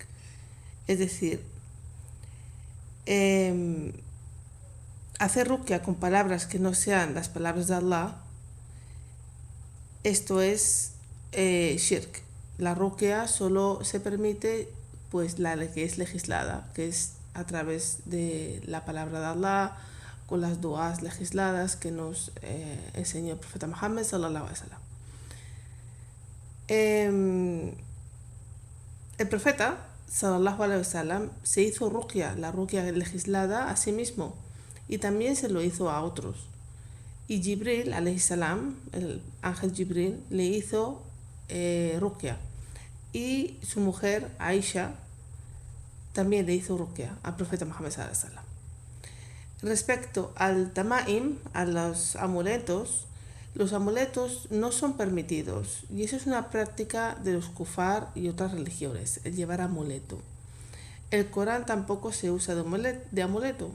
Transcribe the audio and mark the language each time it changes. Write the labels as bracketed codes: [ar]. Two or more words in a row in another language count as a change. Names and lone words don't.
[es] Es decir, hacer ruqya con palabras que no sean las palabras de Allah, esto es shirk. La ruqya solo se permite pues la que es legislada, que es a través de la palabra de Allah, con las duas legisladas que nos enseñó el profeta Muhammad [ar] صلى الله عليه وسلم. [es] El profeta [ar] صلى الله عليه وسلم [es] se hizo ruqya, la ruqya legislada, a sí mismo, y también se lo hizo a otros. Y Jibril [ar] عليه السلام, [es] el ángel Jibril, le hizo ruqya, y su mujer Aisha también le hizo ruqya al profeta Muhammad [ar] صلى الله عليه وسلم. [es] Respecto al tama'im, a los amuletos no son permitidos, y eso es una práctica de los kufar y otras religiones, el llevar amuleto. El Corán tampoco se usa de amuleto.